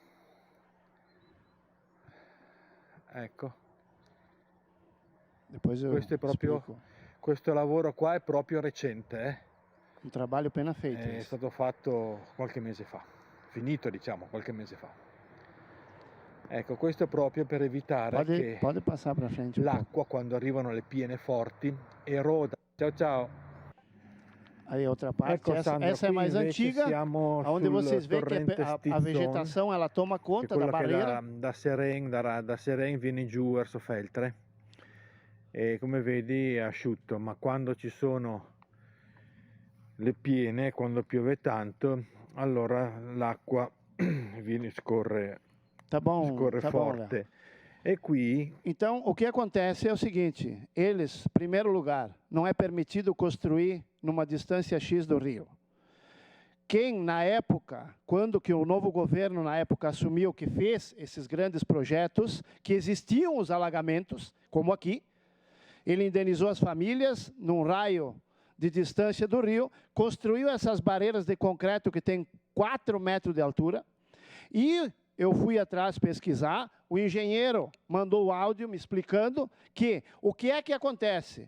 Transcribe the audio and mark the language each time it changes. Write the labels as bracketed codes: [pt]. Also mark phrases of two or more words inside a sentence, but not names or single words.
[it] Ecco, questo è proprio, questo lavoro qua è proprio recente, un trabalho appena fatto. È stato fatto qualche mese fa, finito diciamo qualche mese fa. Ecco, questo è proprio per evitare che l'acqua, quando arrivano le piene forti, eroda. Ciao. [pt] Aí outra parte, ecco, essa é mais antiga, onde vocês veem que a vegetação ela toma conta da barreira. [it] Da Seren viene giù verso Feltre e come vedi è asciutto, ma quando ci sono le piene, quando piove tanto, allora l'acqua scorre forte. E qui... [pt] Então, o que acontece é o seguinte, eles, em primeiro lugar, não é permitido construir numa distância X do rio. Quem, na época, quando que o novo governo, na época, assumiu que fez esses grandes projetos, que existiam os alagamentos, como aqui, ele indenizou as famílias num raio de distância do rio, construiu essas barreiras de concreto que tem 4 metros de altura, e eu fui atrás pesquisar, o engenheiro mandou o áudio me explicando que o que é que acontece?